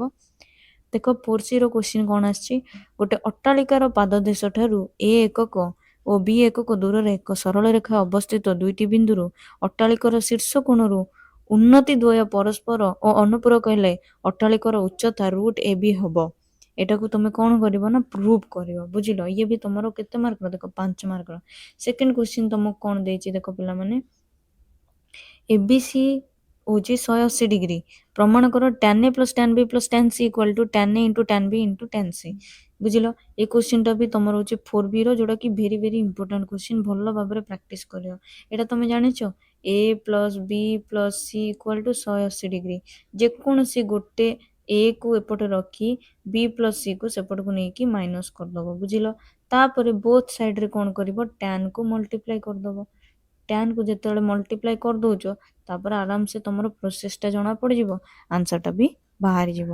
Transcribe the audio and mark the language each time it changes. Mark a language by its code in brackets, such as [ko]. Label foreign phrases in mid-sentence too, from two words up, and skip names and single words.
[or] ଦେଖ 4C ର କ୍ୱେଶ୍ଚିନ୍ କଣ ଆସିଛି ଗୋଟେ ଅଟ୍ଟାଳିକାର ପାଦଦେଶ ଠାରୁ ଏ ଏକକ ଓ ବି ଏକକ ଦୂରରେ ଏକ ସରଳ ରେଖା ଅବସ୍ଥିତ ଦୁଇଟି ବିନ୍ଦୁରୁ ଅଟ୍ଟାଳିକାର ଶୀର୍ଷ କୋଣରୁ ଉନ୍ନତି ଦ୍ୱୟ ପରସ୍ପର ଓ ଅନୁପୂରକ ହେଲେ ଅଟ୍ଟାଳିକାର ଉଚ୍ଚତା ରୁଟ ଏ ବି ହବ। ଏଟାକୁ ତମେ କଣ କରିବ ନା ପ୍ରୁଭ କରିବ ବୁଝିଲ। ଇଏ ବି ତମର କେତେ ମାର୍କର ଦେଖ 5 ମାର୍କର। [en] second question [or] ତମକୁ କଣ ଦେଇଛି ଦେଖ ପିଲାମାନେ ଏବିସି ହଉଛି 180 ଡିଗ୍ରୀ ପ୍ରମାଣ କର [en] tan a plus tan b plus tan c equal to tan a into tan b into tan c। [or] ବୁଝିଲ ଏ କ୍ୱେଶ୍ଚିନ୍ ଟା ବି ତମର ହଉଛି 4B ର ଯୋଉଟା କି [en] very very important question [or] ଭଲ ଭାବରେ ପ୍ରାକ୍ଟିସ କରିବ। ଏଟା ତମେ ଜାଣିଛ [en] a plus b plus c equal to 180 [or] ଡିଗ୍ରୀ ଯେକୌଣସି ଗୋଟେ a କୁ ଏପଟେ ରଖି [en] b plus c [or] କୁ ସେପଟକୁ ନେଇକି ମାଇନସ କରିଦବ ବୁଝିଲ। ତାପରେ [en] both side [or] ରେ କଣ କରିବ tan କୁ ମଲ୍ଟିପ୍ଲାଏ କରିଦବ। tan କୁ ଯେତେବେଳେ ମଲ୍ଟିପ୍ଲାଏ କରିଦଉଛ ତାପରେ ଆରାମସେ ତମର ପ୍ରୋସେସଟା ଜଣା ପଡିଯିବ ଆନ୍ସରଟା ବି ବାହାରିଯିବ।